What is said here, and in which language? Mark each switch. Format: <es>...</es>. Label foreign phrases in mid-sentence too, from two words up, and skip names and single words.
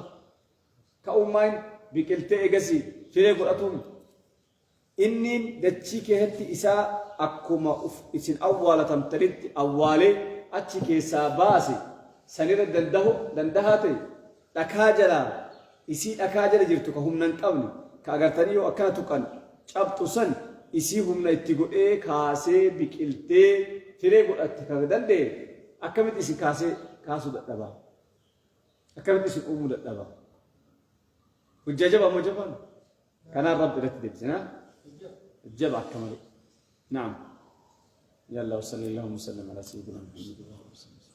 <om>Ka'ummaan biqiltee eegasii firee godhatuun inni dachii keessatti isaa akkuma isin awwaalatamtanitti awwaalee achi keessaa baase sanirra dandahaa ta'e dhakaa jalaa isii dhakaa jala jirtu ka humna hin qabne ka agartanii yoo akkana tuqan cabxu san isii humna itti godhee kaasee biqiltee firee godhatti kan danda'e akkamitti isin kaasuu dadhabaa? Akkamitti isin uumuu dadhabaa? Hojjaa jabaa moo jabaan? Kanaan rabbi irratti deebisina.</om> <ar>جبع كمال نعم يلا وصلى اللهم وسلم على سيدنا محمد وعلى اله وصحبه</ar>